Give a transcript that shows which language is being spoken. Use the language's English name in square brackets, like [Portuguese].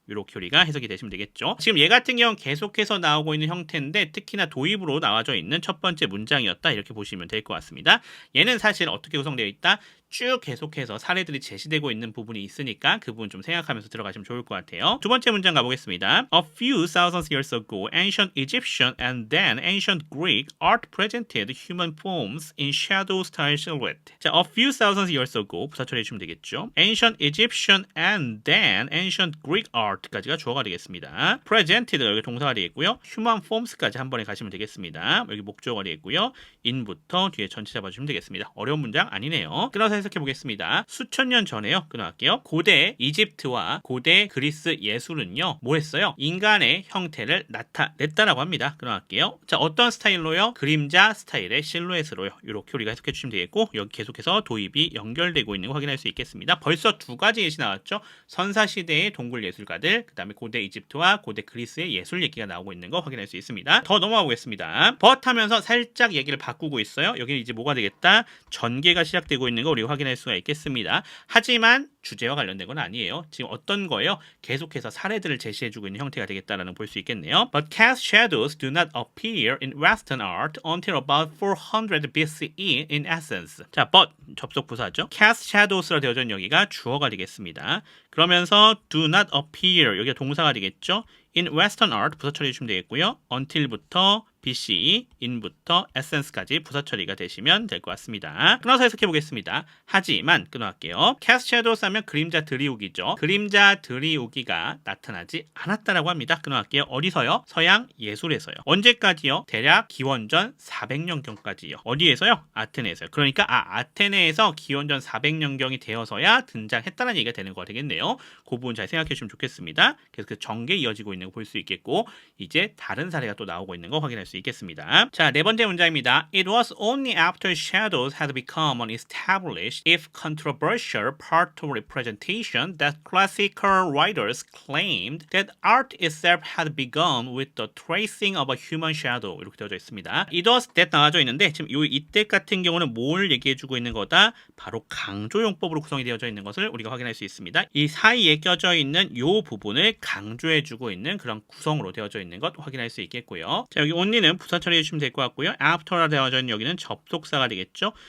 [Korean] 이렇게 우리가 해석이 되시면 되겠죠. 지금 얘 같은 경우는 계속해서 나오고 있는 형태인데 특히나 도입으로 나와져 있는 첫 번째 문장이었다 이렇게 보시면 될 것 같습니다. 얘는 사실 어떻게 구성되어 있다? 쭉 계속해서 사례들이 제시되고 있는 부분이 있으니까 그 부분 좀 생각하면서 들어가시면 좋을 것 같아요. 두 번째 문장 가보겠습니다. [English] A few thousands years ago, ancient Egyptian and then ancient Greek art presented human forms in shadow style silhouette. [Korean] 자, [English] a few thousands years ago [Korean] 부사 처리해 주시면 되겠죠. [English] ancient Egyptian and then ancient Greek art까지가 [Korean] 주어가 되겠습니다. presented 여기 동사가 되겠고요. [English] human forms [Korean] 까지 한 번에 가시면 되겠습니다. 여기 목적어가 되겠고요. in부터 뒤에 전체 잡아주시면 되겠습니다. 어려운 문장 아니네요. 끊어서 해석해 보겠습니다. 수천 년 전에요. 끊어갈게요. 고대 이집트와 고대 그리스 예술은요, 뭐 했어요? 인간의 형태를 나타냈다라고 합니다. 끊어갈게요. 자, 어떤 스타일로요? 그림자 스타일의 실루엣으로요. 이렇게 우리가 해석해 주시면 되겠고, 여기 계속해서 도입이 연결되고 있는 거 확인할 수 있겠습니다. 벌써 두 가지 예시 나왔죠. 선사시대의 동굴 예술가들, 그 다음에 고대 이집트와 고대 그리스의 예술 얘기가 나오고 있는 거 확인할 수 있습니다. 더 넘어가 보겠습니다. but 하면서 살짝 얘기를 바꾸고 있어요. 여기는 이제 뭐가 되겠다? 전개가 시작되고 있는 거 우리가 확인할 수가 있겠습니다. 하지만 주제와 관련된 건 아니에요. 지금 어떤 거예요? 계속해서 사례들을 제시해주고 있는 형태가 되겠다라는 볼 수 있겠네요. [English] But cast shadows do not appear in Western art until about 400 BCE in essence. [Korean] 자, but 접속 부사죠. [English] cast shadows [Korean] 라 되어져 있는 여기가 주어가 되겠습니다. 그러면서 [English] do not appear [Korean] 여기가 동사가 되겠죠. [English] in Western art [Korean] 부사 처리해 주시면 되겠고요. until부터 BC, in부터 essence까지 부사 처리가 되시면 될 것 같습니다. 끊어서 해석해 보겠습니다. 하지만 끊어갈게요. [English] cast shadows [Korean] 하면 그림자 들이우기죠. 그림자 들이우기가 나타나지 않았다라고 합니다. 끊어갈게요. 어디서요? 서양 예술에서요. 언제까지요? 대략 기원전 400년경까지요. 어디에서요? 아테네에서요. 그러니까 아테네에서 기원전 400년경이 되어서야 등장했다는 얘기가 되는 거 되겠네요. 그 부분 잘 생각해 주시면 좋겠습니다. 그래서 그 전개 이어지고 있는 거 볼 수 있겠고 이제 다른 사례가 또 나오고 있는 거 확인할 수 있겠습니다. 자, 네 번째 문장입니다. [English] It was only after shadows had become an established, if controversial, part of representation that classical writers claimed that art itself had begun with the tracing of a human shadow. [Korean] 이렇게 되어져 있습니다. [English] It was that [Korean] 나와져 있는데 지금 이때 같은 경우는 뭘 얘기해주고 있는 거다? 바로 강조용법으로 구성이 되어져 있는 것을 우리가 확인할 수 있습니다. 이 사이에 껴져 있는 이 부분을 강조해주고 있는 그런 구성으로 되어져 있는 것 확인할 수 있겠고요. 자, 여기 only는 부사 처리해 주시면 될 것 같고요. after라 되어져 있는 여기는 접속사가 되겠죠.